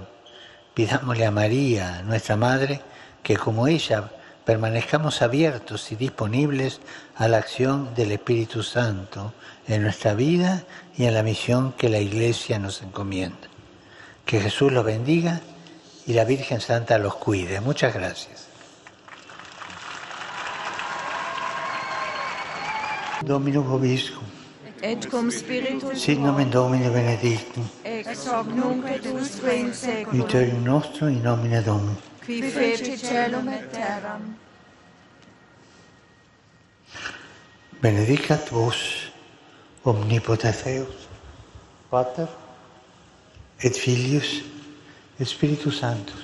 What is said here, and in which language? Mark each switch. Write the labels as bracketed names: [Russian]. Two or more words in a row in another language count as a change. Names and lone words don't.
[Spanish] Pidámosle a María, nuestra Madre, que como ella permanezcamos abiertos y disponibles a la acción del Espíritu Santo en nuestra vida y en la misión que la Iglesia nos encomienda. Que Jesús los bendiga y la Virgen Santa los cuide. Muchas gracias. [Latin] Dominus vobiscum. Et cum spiritu Sit nomen Domini benedictum. ex hoc nunc et usque in seculum. Aiuterium nostrum in nomine Domini. Qui feci celum et terram. Benedicat vos omnipotens Deus, Pater et Filius et Spiritus Sanctus.